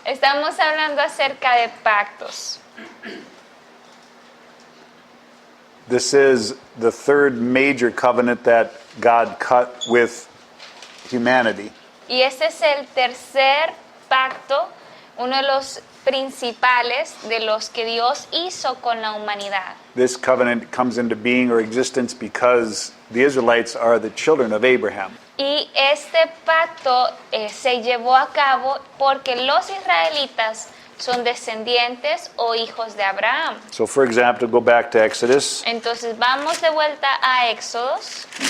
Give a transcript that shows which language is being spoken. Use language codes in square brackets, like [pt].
[es] estamos hablando acerca de pactos. [en] This is the third major covenant that God cut with humanity. [es] Y este es el tercer pacto, uno de los principales de los que Dios hizo con la humanidad. [en] This covenant comes into being or existence because the Israelites are the children of Abraham. [es] Y este pacto se llevó a cabo porque los israelitas son descendientes o hijos de Abraham. [en] So, for example, go back to Exodus. [es] Entonces vamos de vuelta a Éxodos.